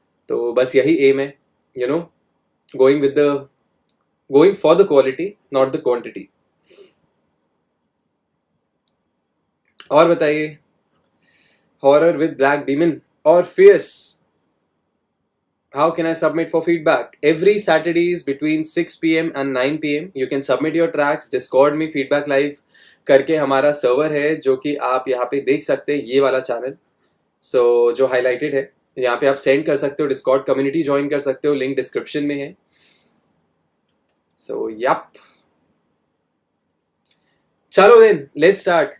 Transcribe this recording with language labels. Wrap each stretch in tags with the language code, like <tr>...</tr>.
<hi>तो बस यही एम है,</hi> <en>You know, going for the quality not the quantity.</en> <hi>और बताइए,</hi> <en>Horror with black demon और fears, how can I submit for feedback? Every Saturdays between 6 p.m. and 9 p.m. you can submit your tracks.</en> <hi>Discord में feedback live करके हमारा server है, जो कि आप यहाँ पे देख सकते हैं, ये वाला चैनल। सो जो हाईलाइटेड है यहाँ पे आप सेंड कर सकते हो। डिस्कॉर्ड कम्युनिटी ज्वाइन कर सकते हो, लिंक डिस्क्रिप्शन में है।</hi> <en>So yup, चलो then let's start.</en>